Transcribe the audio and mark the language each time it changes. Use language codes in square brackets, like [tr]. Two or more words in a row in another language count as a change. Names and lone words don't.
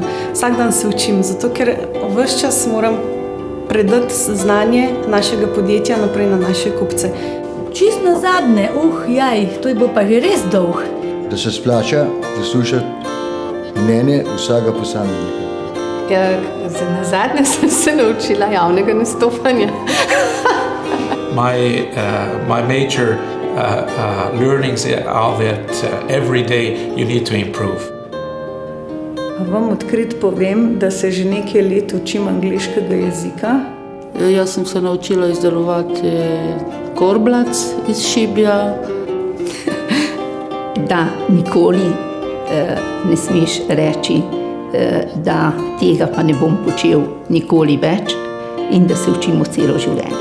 [sl] Vsak dan se učim, zato ker ves čas moram predati znanje našega podjetja naprej na naše kupce. Čist nazadnje, jaj, to je bo pa že res dolg. Da se splača poslušati mnenje vsega posameznika. Ja, nazadnje sem se naučila javnega nastopanja. [en] My major learnings are that every day you need to improve. [sl] Vam odkrit povem, da se že nekaj let učim angleškega jezika. Jaz sem se naučila izdelovati korblac iz šibja. Da nikoli ne smeš reči, da tega pa ne bom počel nikoli več in da se učimo celo življenje.